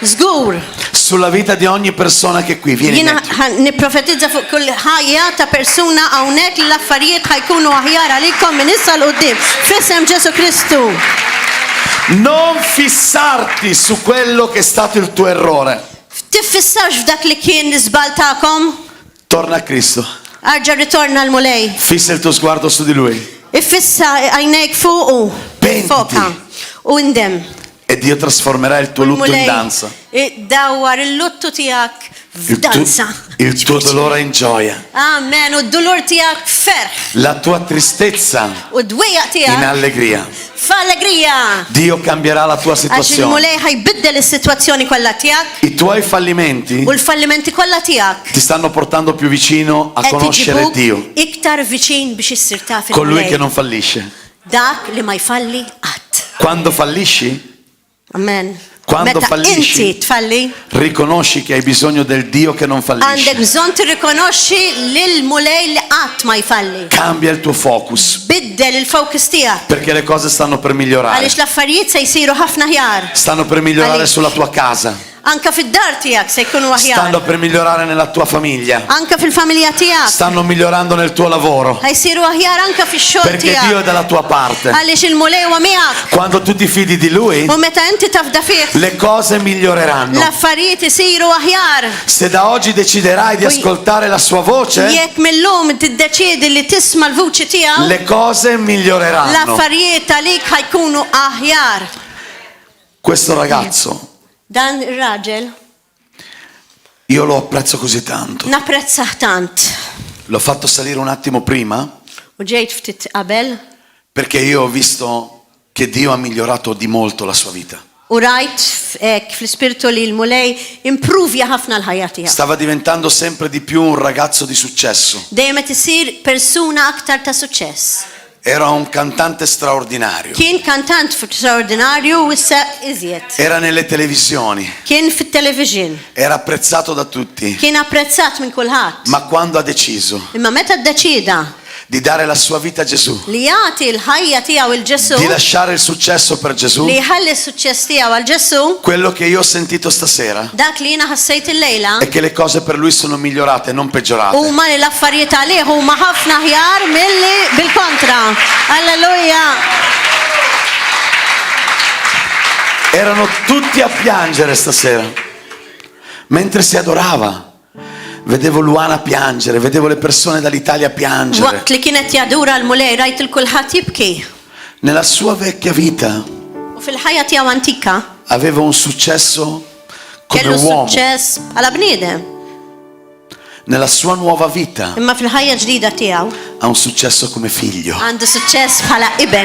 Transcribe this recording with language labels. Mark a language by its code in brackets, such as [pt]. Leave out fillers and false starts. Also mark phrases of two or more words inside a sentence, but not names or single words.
[mt] Żgur. [it] sulla vita di ogni persona che è qui. Vieni, [mt] Jiena Matthew. nipprofetizza fuq kull ħajja ta' persuna hawnhekk li l-affarijiet ħajkunu aħjar għalikom minn issa l qudiem. F'isem Ġesu Kristu. [it] Non fissarti su quello che è stato il tuo errore. [mt] Tiffissawx f'dak li kien l-iżbal tagħkom. [it] Torna a Cristo. [mt] Arġa' ritorna l-mulej. [it] Fissa il tuo sguardo su di Lui. [mt] Iffissa għajnejk fuqu. [it] Pentiti. [mt] Foka. U ndem. [it] E Dio trasformerà il tuo lutto in danza. [mt] Dawwar il-luttu tiegħek f'danza. [it] Il tuo dolore in gioia. [mt] Amen. U d-dolur tiegħek ferħ. [it] La tua tristezza [mt] U d-dwejja [it] in [mt] tiegħek [it] allegria. [mt] f'allegrija. [it] Dio cambierà la tua [mt] Għax [it] situazione. [mt] il-mulej ħajbiddel is-sitwazzjoni kollha tiegħek [it] I tuoi fallimenti [mt] u l-fallimenti kollha tiegħek. [it] ti stanno portando più vicino a [mt] Qed [it] conoscere [mt] iġibuk [it] Dio, [mt] iktar viċin biex issir taf [it] colui che [mt] il-mulej. [it] non fallisce. [mt] Dak li ma jfalli qatt. [it] Quando fallisci, [mt] Amen. [it] Quando [mt] Meta [it] fallisci, [mt] inti tfalli, [it] riconosci che hai bisogno del Dio che non [mt] għandek [it] fallisce. [mt] bżonn tirrikonoxxi lil mulej li qatt ma jfalli. [it] Cambia il tuo focus, [mt] Biddel il-focus tiegħek. [it] perché le cose stanno per migliorare. [mt] Għaliex l-affarijiet se jsiru ħafna ħjar. [it] Stanno per migliorare [mt] Għaliex? [it] sulla tua casa, [mt] Anka fid-dar tiegħek se jkunu aħjar. [it] stanno per migliorare nella tua famiglia, [mt] Anka fil-familja tiegħek. [it] stanno migliorando nel tuo lavoro, [mt] Ħajsiru aħjar anka fix-xogħol [it] perché Dio è [mt] tiegħek. [it] dalla tua parte. [mt] Għaliex il-mulej huwa miegħek. [it] Quando tu ti fidi di Lui, [mt] U meta inti tafda fih, [it] le cose miglioreranno. [mt] l-affarijiet isiru aħjar. [it] Se da oggi deciderai di ascoltare la sua voce, [mt] Jekk millum tiddeċiedi li tisma' l-vuċi tiegħu, [it] le cose miglioreranno. [mt] l-affarijiet għalik ħajkunu aħjar. [it] Questo ragazzo, [mt] Dan ir-raġel [it] io lo apprezzo così tanto. [mt] napprezzah tant. [it] L'ho fatto salire un attimo prima [mt] U ġejt ftit qabel [it] perché io ho visto che Dio ha migliorato di molto la sua vita. [mt] u rajt fl-ispirtu li l-mulej improvja ħafna l-ħajja tiegħu. [it] Stava diventando sempre di più un ragazzo di successo. [mt] Dejjem qed isir persuna aktar ta' suċċess. [it] Era un cantante straordinario. [mt] Kien kantant straordinarju u issa iżjed. [it] Era nelle televisioni. [mt] Kien fit-television. [it] Era apprezzato da tutti. [mt] Kien apprezzat minn kulħadd. [it] Ma quando ha deciso [mt] Imma meta ddeċida [it] di dare la sua vita a Gesù, [mt] li jagħti l-ħajja tiegħu il Ġesu, [it] di lasciare il successo per Gesù, [mt] li jħalli s-suċċess tiegħu għal Ġesu, [it] quello che io ho sentito stasera [mt] dak li jiena ħassejt illejla [it] è che le cose per lui sono migliorate, non peggiorate. [mt] huma li l-affarijiet għalih huma ħafna ħjar milli bil-kontra. [it] Alleluja. Erano tutti a piangere stasera. Mentre si adorava, vedevo Luana piangere, vedevo le persone dall'Italia piangere. [mt] Waqt li kienet jadura l-mulej rajt il-kulħadd jibki. [it] Nella sua vecchia vita [mt] U fil-ħajja tiegħu antika [it] aveva un successo come [mt] kellu [it] uomo. [mt] suċċess bħala bniedem. [it] Nella sua nuova vita [mt] Imma fil-ħajja ġdida tiegħu [it] ha un successo come figlio. [mt] għandu suċċess bħala iben.